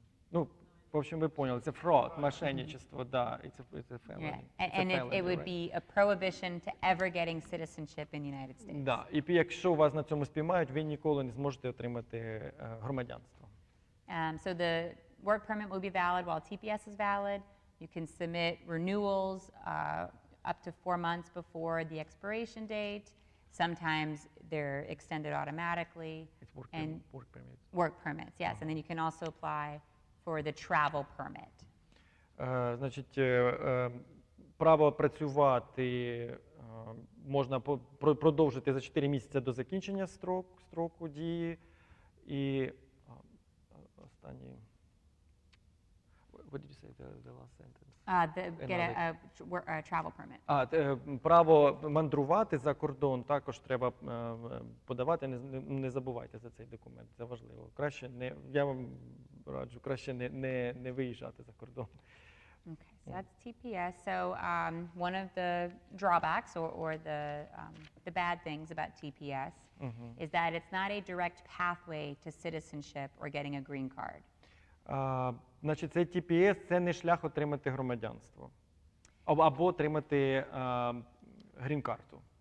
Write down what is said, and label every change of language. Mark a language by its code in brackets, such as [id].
[uk] Ну, в общем, ви поняли, це fraud, мошенничество, да, [en] it's a felony. And it would be a prohibition to ever getting citizenship in the United States. [uk] Да, і якщо вас на цьому спіймають, ви ніколи не зможете отримати громадянство. [en] So the work permit will be valid while TPS is valid. You can submit renewals up to 4 months before the expiration date. Sometimes they're extended automatically. It's work permits. Work permits, yes. And then you can also apply for the travel permit. [uk] Значить, право працювати можна продовжити за 4 місяці до закінчення строку дії. І останній... [en] What did you say, the last sentence? Get a travel permit. [uk] Право мандрувати за кордон також треба подавати. Не забувайте за цей документ, це важливо. Я вам раджу, краще не виїжджати за кордон. [en] Okay, so that's TPS. So one of the drawbacks or the bad things about TPS is that it's not a direct pathway to citizenship or getting a green card. [uk] Значить, цей TPS – це не шлях отримати громадянство або отримати грін-карту.